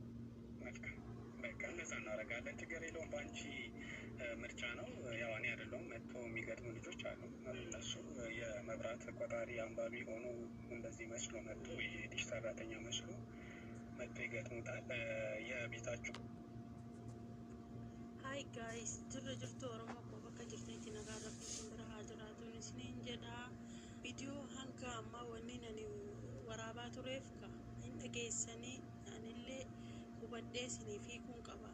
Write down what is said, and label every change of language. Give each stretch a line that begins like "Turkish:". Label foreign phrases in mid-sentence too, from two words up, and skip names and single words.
Amharic: በቃ እንደዛ እናደርጋለን። ችግር የለውም። በአንቺ ምርጫ ነው። ያው እኔ አይደለሁም መጥቶ የሚገጥሙ ልጆች አሉ። እነሱ የመብራት ቆጣሪ አንባቢ ሆኖ እንደዚህ መስሎ መጥቶ የዲሽ ሰራተኛ መስሎ መጥቶ ይገጥሙታል። የቤታችሁ
English: Hi guys,
Oromo: jirtu Oromoo ko bakka jirtanitti nagaa rabbii simbira jiraatuun isiniin jedha. Viidiyoo hanga ammaa wanni ani waraabaa tureef ka hin dhageessanii anillee hubadhee isiniif hiikuun qaba.